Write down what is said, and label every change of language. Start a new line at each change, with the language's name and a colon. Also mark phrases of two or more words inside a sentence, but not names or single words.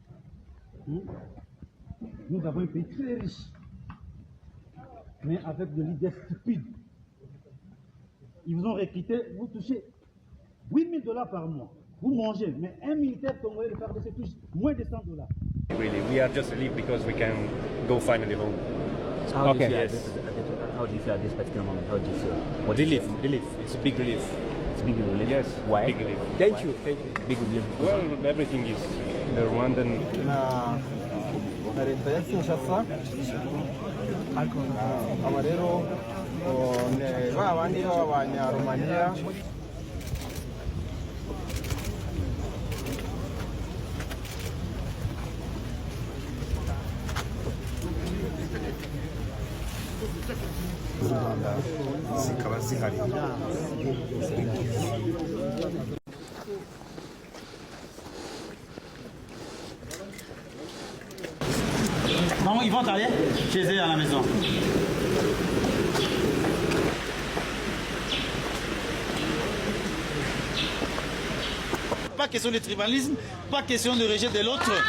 French: Nous avons un pays très riche, mais avec des leaders stupides. Ils vous ont recruté, vous touchez 8 000 $ par mois. Vous mangez, mais un militaire congolais de FARDC touche moins de 100 $.
English: Really, we are just relieved because we can go finally home. So how do you Okay. feel at this particular moment? How do you feel? What Relief. It's a big relief. It's big relief. Yes. Why? Big relief. Thank you. Big relief. Well, everything is the Rwandan.
Kinyarwanda: na leta ya Kinshasa aba rero ba bandi b'abanyarumaniya zikaba zihari.
French: Non, ils vont aller chez eux à la maison. Pas question de tribalisme, pas question de rejet de l'autre.